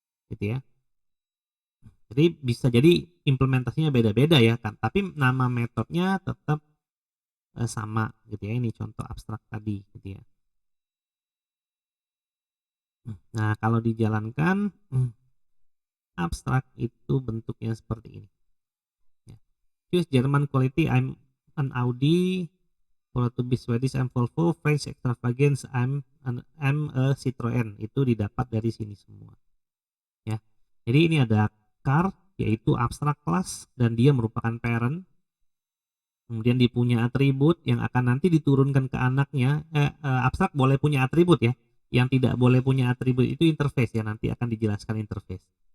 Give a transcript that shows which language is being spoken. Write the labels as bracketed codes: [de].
[id] Gitu ya. Jadi bisa jadi implementasinya beda-beda ya kan, tapi nama metodenya tetap sama gitu ya. Ini contoh abstrak tadi gitu ya. Nah, kalau dijalankan abstrak itu bentuknya seperti ini. Ya. [en] Choose German quality, I'm an Audi. Follow to be Swedish, I'm Volvo. French extravagance, I'm a Citroen. [id] Itu didapat dari sini semua. Ya. Jadi ini ada car yaitu abstrak class dan dia merupakan parent. Kemudian dia punya atribut yang akan nanti diturunkan ke anaknya. Abstrak boleh punya atribut ya. Yang tidak boleh punya atribut itu interface ya, nanti akan dijelaskan interface.